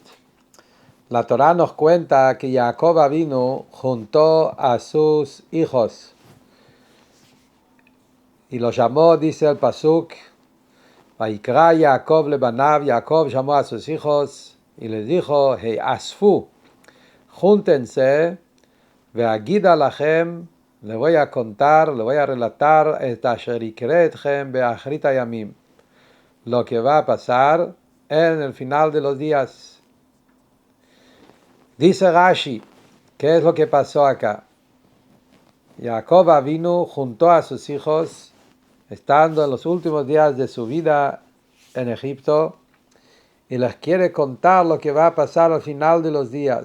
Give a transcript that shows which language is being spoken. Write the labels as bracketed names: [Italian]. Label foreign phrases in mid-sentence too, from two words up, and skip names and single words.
[Spanish] La Torá nos cuenta que Jacob Avinu juntó a sus hijos y los llamó, dice el pasuk, [Hebrew] ויקרא יעקב לבניו, [Spanish] Jacob llamó a sus hijos y les dijo, Hey asfu, júntense, [Hebrew] ואגידה לכם, [Spanish] le voy a contar, le voy a relatar, [Hebrew] את אשר יקרא אתכם באחרית הימים, [Spanish] lo que va a pasar en el final de los días. Dice Rashi, ¿qué es lo que pasó acá? Jacob Avinu juntó a sus hijos, estando en los últimos días de su vida en Egipto, y les quiere contar lo que va a pasar al final de los días.